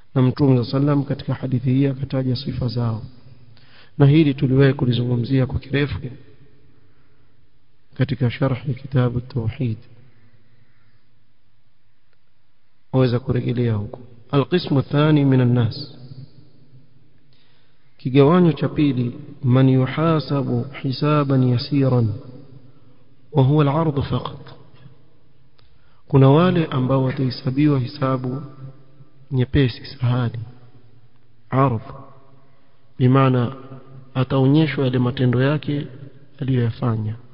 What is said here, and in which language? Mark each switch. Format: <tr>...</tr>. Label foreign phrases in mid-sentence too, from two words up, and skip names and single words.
<sw>na Mtume sallam katika hadithi hii akataja sifa zao, na hili tuliwahi kulizungumzia kwa kirefu katika sharh kitabu at-tauhid, waweza kurejelea huko.</sw> <ar>القسم الثاني من الناس,</ar> <sw>kigawanyo cha pili,</sw> <ar>من يحاسب حسابا يسيرا وهو العرض فقط,</ar> <sw>kuna wale ambao watahesabiwa hisabu nyepesi sahali, ardh bimaana ataonyeshwa yale matendo yake aliyoyafanya.</sw>